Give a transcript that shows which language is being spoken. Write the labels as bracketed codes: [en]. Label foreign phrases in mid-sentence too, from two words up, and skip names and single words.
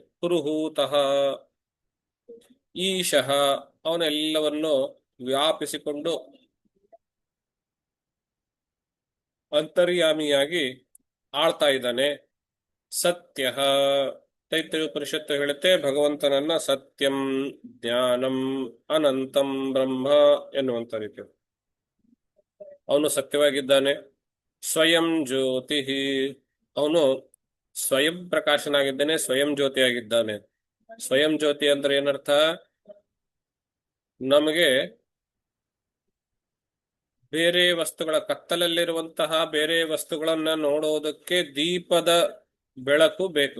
[sa] ಪುರುಹೂತಃ ಈಶಃ, [kn] ಅವನೆಲ್ಲವನ್ನು ವ್ಯಾಪಿಸಿಕೊಂಡು ಅಂತರ್ಯಾಮಿಯಾಗಿ ಆಳ್ತಾ ಇದ್ದಾನೆ. ಸತ್ಯ, ತೈತ್ರಿಯ ಉಪನಿಷತ್ತು ಹೇಳುತ್ತೆ ಭಗವಂತನನ್ನ [sa] ಸತ್ಯಂ ಜ್ಞಾನಂ ಅನಂತಂ ಬ್ರಹ್ಮ [kn] ಎನ್ನುವಂತ ರೀತಿ. ಅವನು ಸತ್ಯವಾಗಿದ್ದಾನೆ. ಸ್ವಯಂ ಜ್ಯೋತಿ, ಅವನು ಸ್ವಯಂ ಪ್ರಕಾಶನಾಗಿದ್ದಾನೆ, ಸ್ವಯಂ ಜ್ಯೋತಿಯಾಗಿದ್ದಾನೆ. ಸ್ವಯಂ ಜ್ಯೋತಿ ಅಂದ್ರೆ ಏನರ್ಥ? ನಮಗೆ ಬೇರೆ ವಸ್ತುಗಳ ಕತ್ತಲಲ್ಲಿರುವಂತಹ ಬೇರೆ ವಸ್ತುಗಳನ್ನ ನೋಡೋದಕ್ಕೆ ದೀಪದ ಬೆಳಕು ಬೇಕು.